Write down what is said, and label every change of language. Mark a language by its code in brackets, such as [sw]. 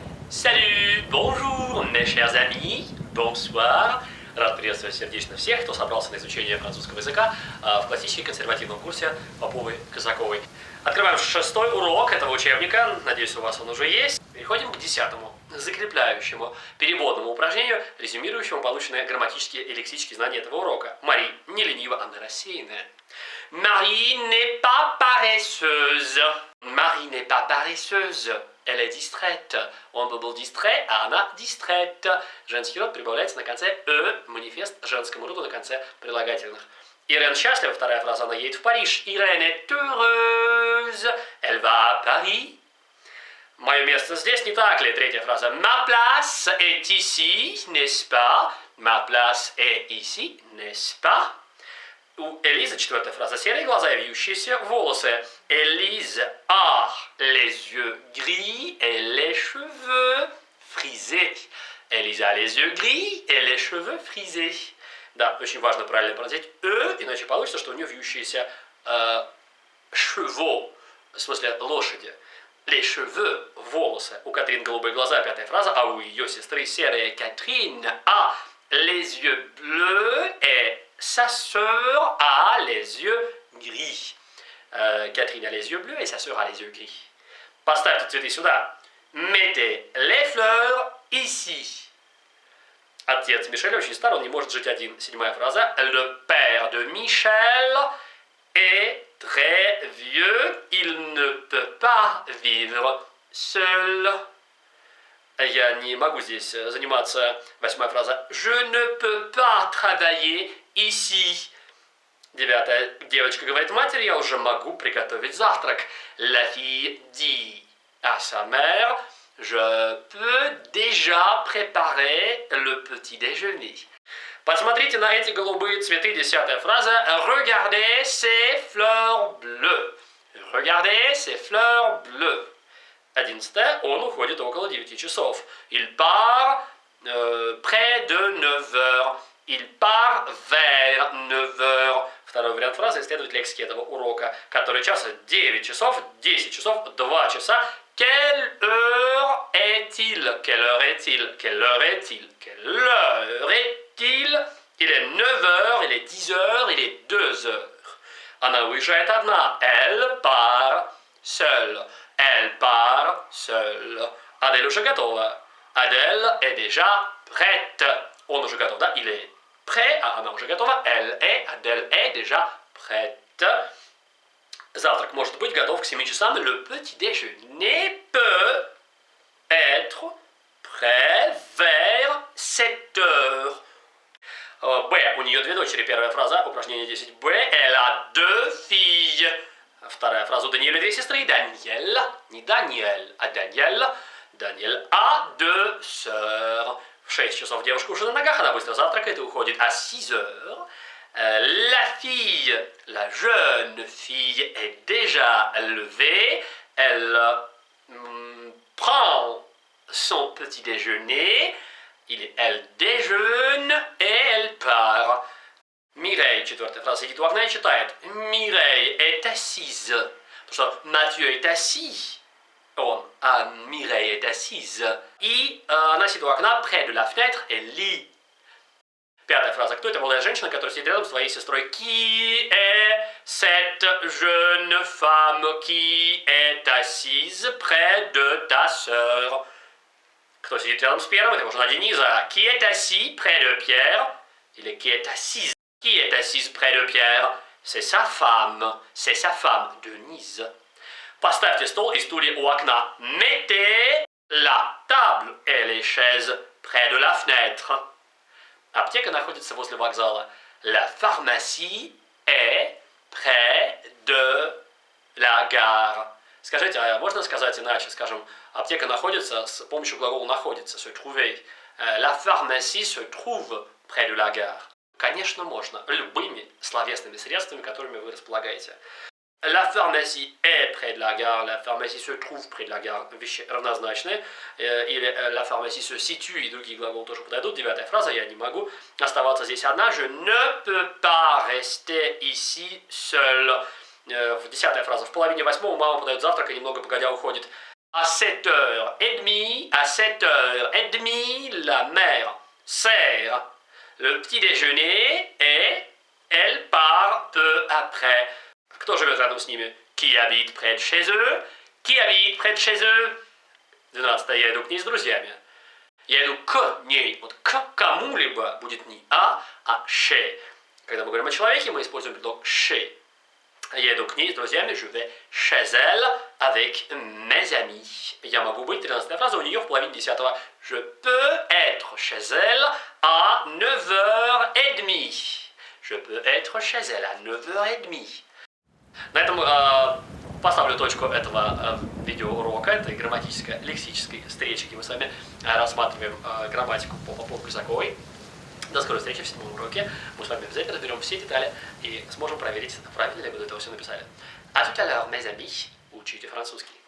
[fr] Salut, bonjour, mes chers amis, bonsoir. [ru] Рад приветствовать сердечно всех, кто собрался на изучение французского языка в классическом консервативном курсе Поповой-Казаковой. Открываем 6-й урок этого учебника, надеюсь, у вас он уже есть. Переходим к 10-му, закрепляющему переводному упражнению, резюмирующему полученные грамматические и лексические знания этого урока. Мари не ленива, она рассеянная. [fr] Marie n'est pas paresseuse. Marie n'est pas paresseuse. Elle est distraite. [ru] Он был distrait, а она distraite. Женский род прибавляется на конце «э», манифест женскому роду на конце прилагательных. Ирène счастлива, вторая фраза, она едет в Париж. [fr] Irène est heureuse. Elle va à Paris. [ru] Мое место здесь, не так ли? Третья фраза. [fr] Ma place est ici, n'est-ce pas? Ma place est ici, n'est-ce pas? [ru] У Элизы, четвертая фраза, серые глаза и вьющиеся волосы. [fr] Élise a les yeux gris et les cheveux frisés. Élise a les yeux gris et les cheveux frisés. [ru] Да, очень важно правильно произносить иначе получится, что у нее вьющиеся chevaux, в смысле лошади. [fr] Les cheveux, волосы. [ru] У Катрин голубые глаза, пятая фраза, а у ее сестры серые. [fr] Catherine a les yeux bleus et sa sœur a les yeux gris. Catherine a les yeux bleus et sa sœur a les yeux gris. [ru] Поставьте цветы сюда. [fr] Mettez les fleurs ici. [ru] Отец Мишеля очень стар, он не может жить один. Седьмая фраза. [fr] Le père de Michel est très vieux. Il ne peut pas vivre seul. [ru] Я не могу здесь заниматься. Восьмая фраза. [fr] Je ne peux pas travailler ici. [ru] Девятая. Девочка говорит матери, я уже могу приготовить завтрак. [fr] La fille dit à sa mère, je peux déjà préparer le petit déjeuner. [ru] Посмотрите на эти голубые цветы. Десятая фраза. [fr] Regardez ces fleurs bleues. Regardez ces fleurs bleues. [ru] 11. Он уходит около 9 часов. [fr] Il part près de 9 heures. Il part vers 9 heures. [ru] Второй вариант фразы исследует лексики этого урока. Который час? 9 часов, 10 часов, 2 часа. [fr] Quelle heure est-il? Quelle heure est-il? Quelle heure est-il? Quelle heure est-il? Il est 9 heures, il est 10 heures, il est 2 heures. [ru] Она уезжает одна. [fr] Elle part seule. Elle part seule. [ru] Адель уже готова. [fr] Adèle est déjà prête. [ru] Он уже готов, да? [fr] Il est prêt, [ru] а она уже готова. [fr] Adèle est déjà prête. [ru] Завтрак может быть готов к 7 часам. [fr] Le petit déjeuner peut être prêt vers 7 heures. [ru] Б. У нее две дочери. Первая фраза, упражнение 10. [fr] Б. Elle a deux filles. [ru] Вторая фраза. У Даниэля две сестры. Даниэль. Не Даниэль, а Даниэль. [fr] Даниэль a deux sœurs. [ru] В 6 часов девушка уже на ногах. Она быстро завтракает и уходит. [fr] À 6 heures. La fille, la jeune fille est déjà levée. Elle prend son petit déjeuner. Elle déjeune et elle part. [ru] Mireille, четвертая фраза, сидит у окна и читает. [fr] Mireille est assise. [ru] Потому что [fr] Матhieu est assis. А Mireille est assise. [ru] И она сидит у окна [fr] près de la fenêtre et lit. [ru] Пятая фраза. Кто эта молодая женщина, которая сидит рядом с своей сестрой? [fr] Qui est cette jeune femme qui est assise près de ta sœur? [ru] Кто сидит рядом с Пьером? Это уже на Дениза. [fr] Qui est assis près de Pierre? Или qui est assise? Qui est assise près de Pierre? C'est sa femme. C'est sa femme, Denise. [ru] Поставьте стол и стулья у окна. [fr] Mettez la table et les chaises près de la fenêtre. [ru] Аптека находится возле вокзала. [fr] La pharmacie est près de la gare. [ru] Скажите, а можно сказать иначе? Скажем, аптека находится с помощью глагола находится, se trouver. [fr] La pharmacie se trouve près de la gare. [ru] Конечно, можно. Любыми словесными средствами, которыми вы располагаете. [fr] La pharmacie est près de la gare. La pharmacie se trouve près de la gare. [ru] Вещи равнозначные. [fr] Или la pharmacie se situe. [ru] И другие глаголы тоже подойдут. 9-я фраза. Я не могу оставаться здесь одна. [fr] Je ne peux pas rester ici seule. [ru] 10-я фраза. В половине 8 мама подает завтрак и немного погодя уходит. [fr] À 7h30, la mère sert le petit déjeuner et elle part peu après. [ru] Кто живет рядом с ними? [fr] Qui habite près de chez eux? Qui habite près de chez eux? [ru] 12. Я иду к ней с друзьями. Я иду к ней. Вот к кому-либо будет не а chez. Когда мы говорим о человеке, мы используем предлог chez. Я иду к ней с друзьями, [fr] je vais chez elle avec mes amis. [ru] Я могу быть, 13 фраза, у нее в половине 10-го. [fr] Je peux être chez elle à 9h30. Je peux être chez elle à 9h30. [ru] На этом поставлю точку этого видеоурока, этой грамматической, лексической встречи, где мы с вами рассматриваем грамматику по Попов-Гусаковой. До скорой встречи в 7-м уроке. Мы с вами обязательно разберем все детали и сможем проверить, правильно ли вы до этого все написали. [fr] À tout à l'heure, mes amis, [ru] учите французский.